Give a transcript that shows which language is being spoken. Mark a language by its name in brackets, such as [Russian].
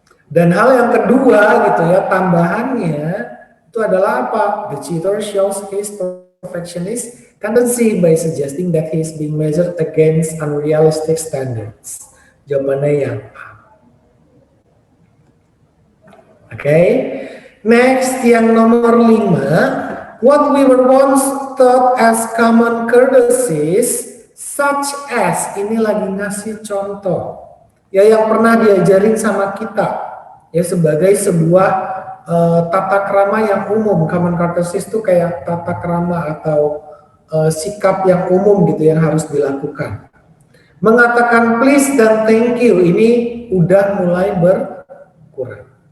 [Indonesian] Dan hal yang kedua gitu ya, tambahannya itu adalah apa? [English] The cheater shows his perfectionist tendency by suggesting that he is being measured against unrealistic standards. [Indonesian] Jawabannya yang A. Oke. Next, yang nomor 5. [English] What we were once thought as common courtesies, such as, [Indonesian] ini lagi ngasih contoh. Ya, yang pernah diajarin sama kita. Ya, sebagai sebuah tata krama yang umum. Common courtesies itu kayak tata krama atau sikap yang umum gitu yang harus dilakukan. Mengatakan please dan thank you ini udah mulai berkurang.